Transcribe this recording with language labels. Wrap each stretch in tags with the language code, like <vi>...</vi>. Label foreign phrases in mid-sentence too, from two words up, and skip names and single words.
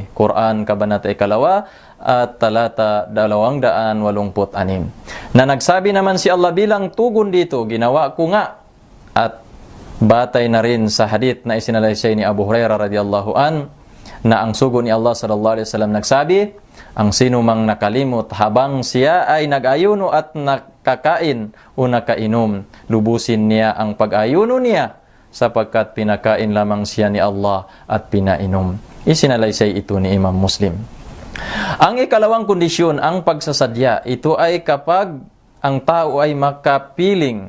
<tl>Quran, Kabanata 2 at talata 286. Na nagsabi naman si Allah bilang tugon dito, ginawa ko nga. At batay na rin sa hadith na isinalaysay ni Abu Hurairah</tl> <ar>رضي الله عن,</ar> <tl>na ang sugo ni Allah</tl> <ar>صلى الله عليه وسلم</ar> <tl>nagsabi, ang sino mang nakalimot habang siya ay nag-ayuno at nakakain o nakainom, lubusin niya ang pag-ayuno niya sapagkat pinakain lamang siya ni Allah at pinainom. Isinalaysay ito ni Imam Muslim. Ang ikalawang kondisyon, ang pagsasadya, ito ay kapag ang tao ay makapiling.</tl>